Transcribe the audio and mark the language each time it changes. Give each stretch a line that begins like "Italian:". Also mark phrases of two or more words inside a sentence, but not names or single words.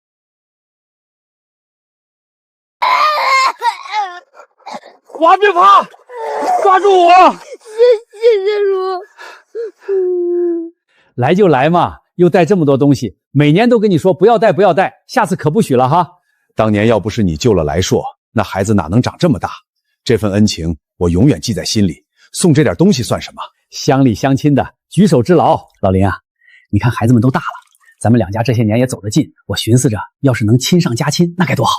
Chinese: 華別怕，抓住我！謝謝叔。來就來嘛，又帶這麼多東西，每年都跟你說不要帶不要帶，下次可不許了哈。當年要不是你救了來碩，那孩子哪能長這麼大？這份恩情我永遠記在心裡，送這點東西算什麼？鄉里鄉親的，舉手之勞。老林啊，你看孩子們都大了，咱們兩家這些年也走得近，我尋思着，要是能親上加親，那該多好。